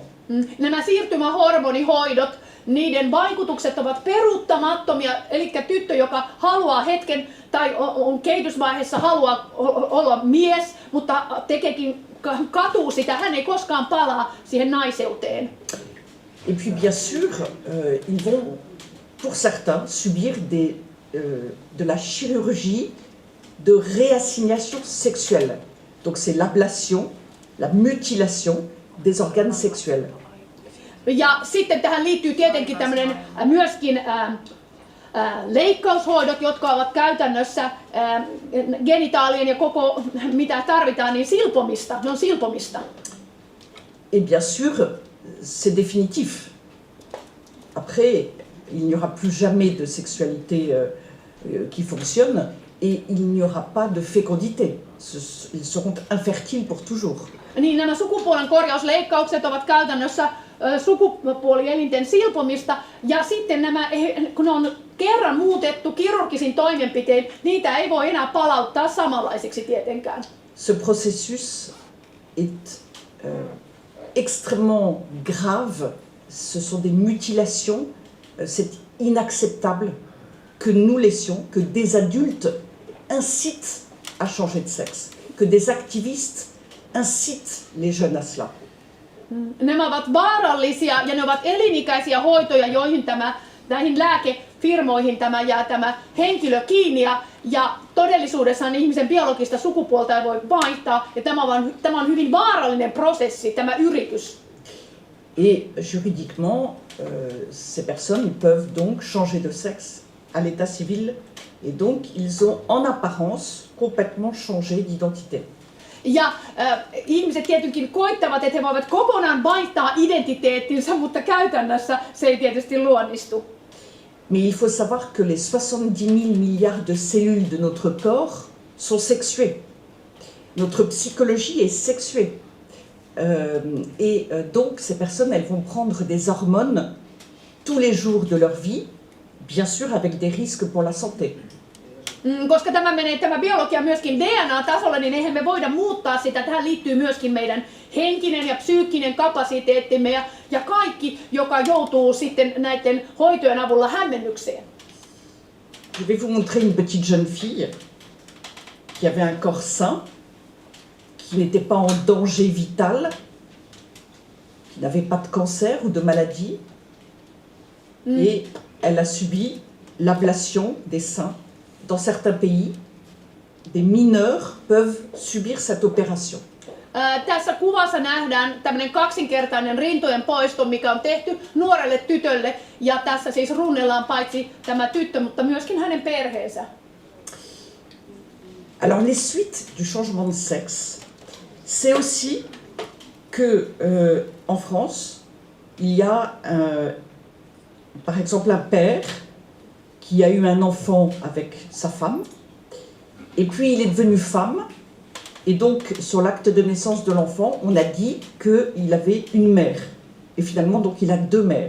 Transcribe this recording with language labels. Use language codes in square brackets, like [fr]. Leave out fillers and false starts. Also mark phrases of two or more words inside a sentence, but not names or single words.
[fi] Nämä siirtymähormonihoidot, niiden vaikutukset ovat peruuttamattomia, eli tyttö, joka haluaa hetken tai on kehitysvaiheessa haluaa olla mies, mutta tekeekin katuu sitä, hän ei koskaan palaa siihen naiseuteen. [fr] Et puis bien sûr, ils vont, pour certains, subir de la chirurgie de réassignation sexuelle. Donc c'est l'ablation, la mutilation des organes sexuels. [fi] Ja sitten tähän liittyy tietenkin tämmöinen myöskin leikkaushoidot, jotka ovat käytännössä genitaalien ja koko mitä tarvitaan, niin silpomista. Ne on silpomista. [fr] Et bien sûr, c'est définitif. Après, il n'y aura plus jamais de sexualité qui fonctionne et il n'y aura pas de fécondité. Ils seront infertiles pour toujours. [fi] Niin nämä sukupuolen korjausleikkaukset ovat käytännössä sukupuolielinten silpomista ja sitten nämä, kun ne on kerran muutettu kirurgisin toimenpitein, niitä ei voi enää palauttaa samanlaisiksi tietenkään. [fr] Ce processus est extrêmement grave. Ce sont des mutilations. C'est inacceptable que nous laissions, que des adultes incitent à changer de sexe, que des activistes incitent les jeunes à cela. [fi] Nämä ovat vaarallisia ja ne ovat elinikäisiä hoitoja, joihin näihin lääkefirmoihin jää tämä henkilö kiinni ja todellisuudessaan ihmisen biologista sukupuolta ei voi vaihtaa ja tämä on hyvin vaarallinen prosessi, tämä yritys. [fr] Et juridiquement, ces personnes peuvent donc changer de sexe à l'état civil et donc ils ont en apparence complètement changé d'identité. [fi] Ja ihmiset tietenkin koittavat, että he voivat kokonaan vaihtaa identiteettinsä, mutta käytännössä se ei tietysti luonnistu. [fr] Mais il faut savoir que les 70 000 milliards de cellules de notre corps sont sexuées. Notre psychologie est sexuée. Donc ces personnes, elles vont prendre des hormones tous les jours de leur vie, bien sûr avec des risques pour la santé. [fi] Koska tämä biologia myöskin DNA-tasolla, niin eihän me voida muuttaa sitä. Tähän liittyy myöskin meidän henkinen ja psyykkinen kapasiteettimme ja kaikki, joka joutuu sitten näiden hoitojen avulla hämmennykseen. [fr] Je vais vous montrer une petite jeune fille qui avait un corps sain, qui n'était pas en danger vital, qui n'avait pas de cancer ou de maladie, et elle a subi l'ablation des seins. Dans certains pays, des mineurs peuvent subir cette opération. [fi] Tässä kuvassa nähdään tämmöinen kaksinkertainen rintojen poisto, mikä on tehty nuorelle tytölle. Ja tässä siis runnellaan paitsi tämä tyttö, mutta myöskin hänen perheensä. [fr] Alors les suites du changement de sexe, c'est aussi que en France, il y a par exemple un père qui a eu un enfant avec sa femme, et puis il est devenu femme, et donc sur l'acte de naissance de l'enfant, on a dit qu'il avait une mère, et finalement donc il a deux mères.